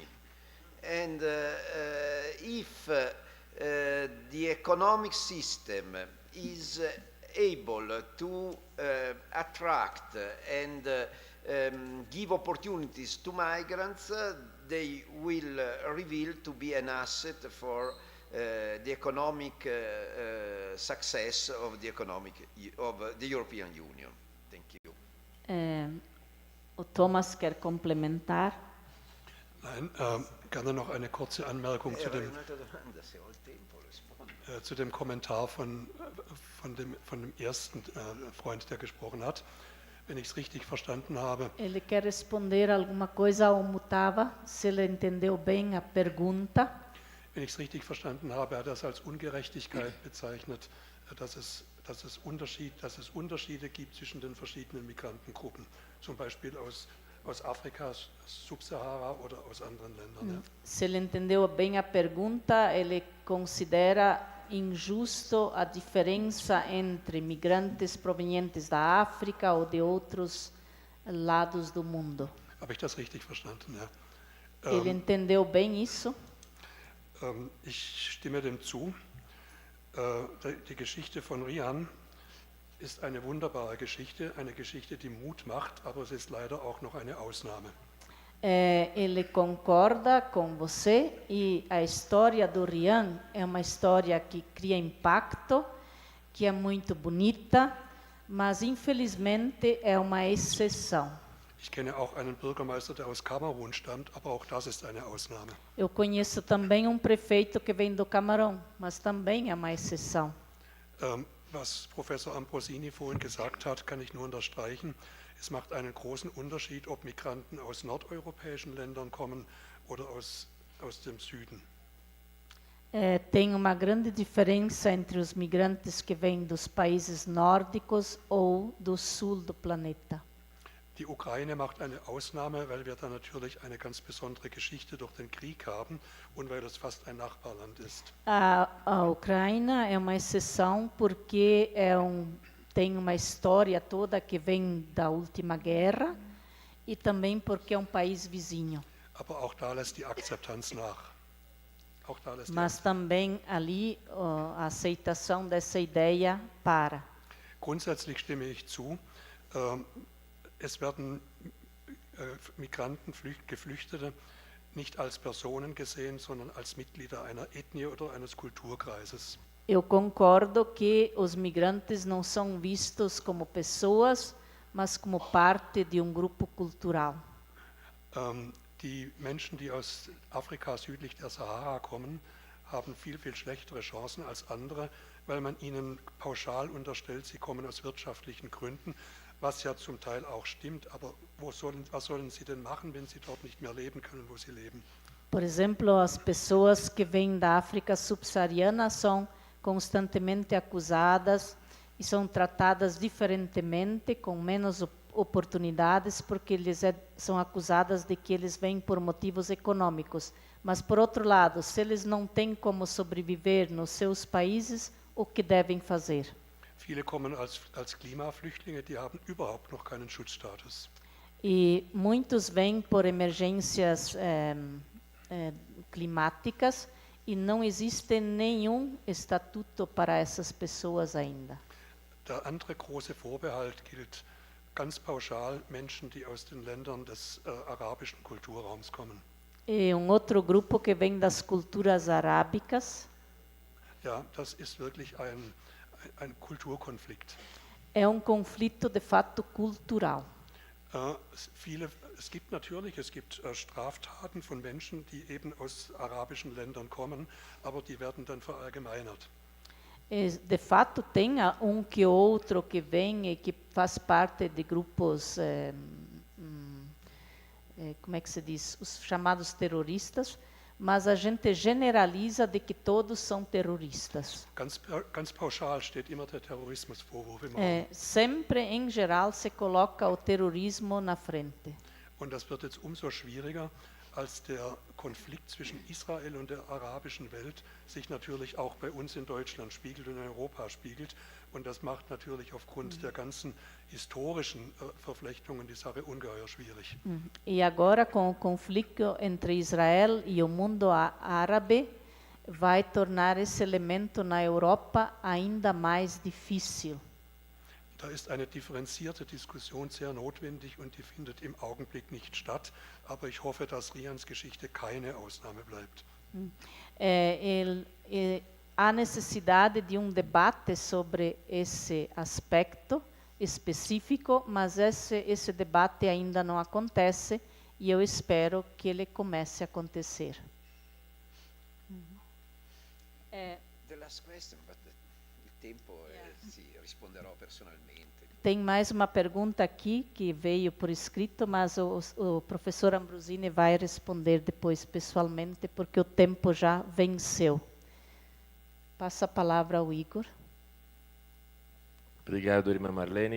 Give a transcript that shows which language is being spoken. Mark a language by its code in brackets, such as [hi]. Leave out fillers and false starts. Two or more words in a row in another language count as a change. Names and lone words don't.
[en] And if the economic system is able to attract and give opportunities to migrants, they will reveal to be an asset for the economic success of the European Union. Thank you. [pt] O Thomas quer complementar? [de] Nein, gerne noch eine kurze Anmerkung zu dem Kommentar von dem ersten Freund, der gesprochen hat. Wenn ich es richtig verstanden habe. [pt] Ele quer responder alguma coisa ao Mutava, se ele entendeu bem a pergunta. [de] Wenn ich es richtig verstanden habe, hat er das als Ungerechtigkeit bezeichnet, dass es Unterschiede gibt zwischen den verschiedenen Migrantengruppen, zum Beispiel aus Afrika, Subsahara oder aus anderen Ländern. Ja. [pt] Se ele entendeu bem a pergunta, ele considera injusto a diferença entre migrantes provenientes da África ou de outros lados do mundo. [de] Habe ich das richtig verstanden? Ja. [pt] Ele entendeu bem isso? [de] Ich stimme dem zu. Die Geschichte von Rian ist eine wunderbare Geschichte, eine Geschichte, die Mut macht, aber es ist leider auch noch eine Ausnahme. [pt] Ele concorda com você e a história do Rian é uma história que cria impacto, que é muito bonita, mas infelizmente é uma exceção. [de] Ich kenne auch einen Bürgermeister, der aus Kamerun stammt, aber auch das ist eine Ausnahme. [pt] Eu conheço também prefeito que vem do Camarão, mas também é uma exceção. [de] Was Professor Ambrosini vorhin gesagt hat, kann ich nur unterstreichen. Es macht einen großen Unterschied, ob Migranten aus nordeuropäischen Ländern kommen oder aus dem Süden. [pt] Tem uma grande diferença entre os migrantes que vêm dos países nórdicos ou do sul do planeta. [de] Die Ukraine macht eine Ausnahme, weil wir da natürlich eine ganz besondere Geschichte durch den Krieg haben und weil das fast ein Nachbarland ist. [pt] A Ucrânia é uma exceção porque tem uma história toda que vem da última guerra e também porque é um país vizinho. [de] Aber auch da lässt die Akzeptanz nach. [pt] Mas também ali a aceitação dessa ideia para. [de] Grundsätzlich stimme ich zu. Es werden Migranten, Geflüchtete nicht als Personen gesehen, sondern als Mitglieder einer Ethnie oder eines Kulturkreises. [pt] Eu concordo que os migrantes não são vistos como pessoas, mas como parte de grupo cultural. [de] Die Menschen, die aus Afrika südlich der Sahara kommen, haben viel, viel schlechtere Chancen als andere, weil man ihnen pauschal unterstellt, sie kommen aus wirtschaftlichen Gründen, was ja zum Teil auch stimmt, aber was sollen sie denn machen, wenn sie dort nicht mehr leben können, wo sie leben? [pt] Por exemplo, as pessoas que vêm da África subsaariana são constantemente acusadas e são tratadas diferentemente, com menos oportunidades, porque são acusadas de que eles vêm por motivos econômicos. Mas, por outro lado, se eles não têm como sobreviver nos seus países, o que devem fazer? [de] Viele kommen als Klimaflüchtlinge, die haben überhaupt noch keinen Schutzstatus. [pt] E muitos vêm por emergências climáticas e não existe nenhum estatuto para essas pessoas ainda. [de] Der andere große Vorbehalt gilt ganz pauschal Menschen, die aus den Ländern des arabischen Kulturraums kommen. [pt] E outro grupo que vem das culturas arábicas. [de] Ja, das ist wirklich ein Kulturkonflikt. [pt] É conflito de fato cultural. [de] Es gibt Straftaten von Menschen, die eben aus arabischen Ländern kommen, aber die werden dann verallgemeinert. [pt] De fato tem que outro que vem e que faz parte de grupos, como é que se diz, os chamados terroristas, mas a gente generaliza de que todos são terroristas. [de] Ganz pauschal steht immer der Terrorismusvorwurf im Raum. [pt] Sempre em geral se coloca o terrorismo na frente. [de] Und das wird jetzt umso schwieriger, als der Konflikt zwischen Israel und der arabischen Welt sich natürlich auch bei uns in Deutschland spiegelt und in Europa spiegelt, Und das macht natürlich aufgrund der ganzen historischen Verflechtungen die Sache ungeheuer schwierig. [pt] E agora, com o conflito entre Israel e o mundo árabe, vai tornar esse elemento na Europa ainda mais difícil. [de] Da ist eine differenzierte Diskussion sehr notwendig und die findet im Augenblick nicht statt. Aber ich hoffe, dass Rians Geschichte keine Ausnahme bleibt. [pt] Há necessidade de debate sobre esse aspecto específico, mas esse debate ainda não acontece e eu espero que ele comece a acontecer. [en] The last question, but [it] il tempo si risponderò personalmente. [pt] Tem mais uma pergunta aqui que veio por escrito, mas o professor Ambrosini vai responder depois pessoalmente, porque o tempo já venceu. Passa a palavra ao Igor. Obrigado, irmã Marlene.